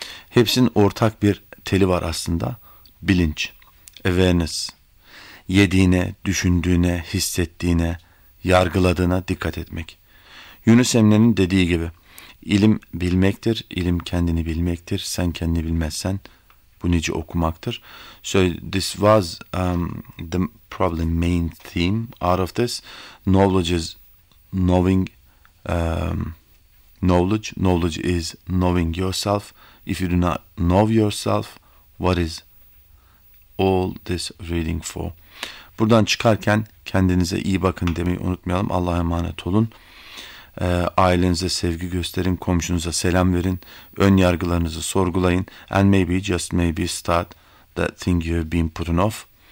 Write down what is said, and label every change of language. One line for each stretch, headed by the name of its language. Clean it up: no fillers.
Turkish: Hepsinin ortak bir teli var aslında. Bilinç, awareness. Yediğine, düşündüğüne, hissettiğine, yargıladığına dikkat etmek. Yunus Emre'nin dediği gibi, İlim bilmektir, ilim kendini bilmektir. Sen kendini bilmezsen bu nice okumaktır.
English: So this was the probably main theme out of this. Knowledge is knowing knowledge. Knowledge is knowing yourself. If you do not know yourself, what is all this reading for?
Turkish: Buradan çıkarken kendinize iyi bakın demeyi unutmayalım. Allah'a emanet olun. Ailenize sevgi gösterin, komşunuza selam verin, ön yargılarınızı sorgulayın.
English: And maybe, just maybe start that thing you've been putting off.